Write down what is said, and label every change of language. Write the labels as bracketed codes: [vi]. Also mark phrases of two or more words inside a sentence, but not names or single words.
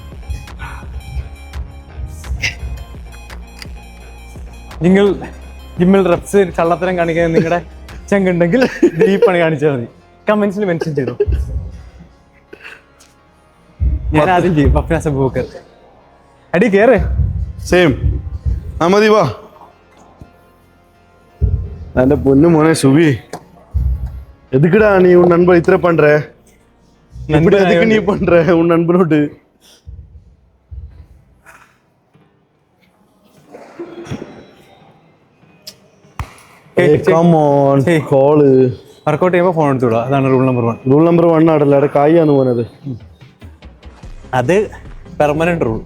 [ml] നിങ്ങൾ ജിമ്മിൽ റെപ്സ് കള്ളത്തരം കാണിക്കാൻ നിങ്ങളുടെ ചങ്കുണ്ടെങ്കിൽ ഈ പണി കാണിച്ചാൽ മതി. കമന്റ്സിൽ മെൻഷൻ ചെയ്തു. ഞാൻ ആദ്യം ചെയ്യും. പഫ്നാസ് ബൂക്കർ അടി കേറ്. സെയിം മതി. വാ എന്റെ പൊന്നു മോനെ സുബി, [ta] எதுக்குடா நீ உன் நண்பர் இத்தனை பண்ற? இப்படி எதுக்கு நீ பண்ற உன் நண்பனோடு? [en] come on കോള്. [ml] വർക്കൗട്ട് ചെയ്യുമ്പോൾ ഫോൺ എടുത്തുവിടുക. അതാണ് [en] rule number [ml] 1. [en] rule number [ml] 1 ആടല്ല, അവിടെ കായാണ് പോനത്. അത് [en] permanent rule.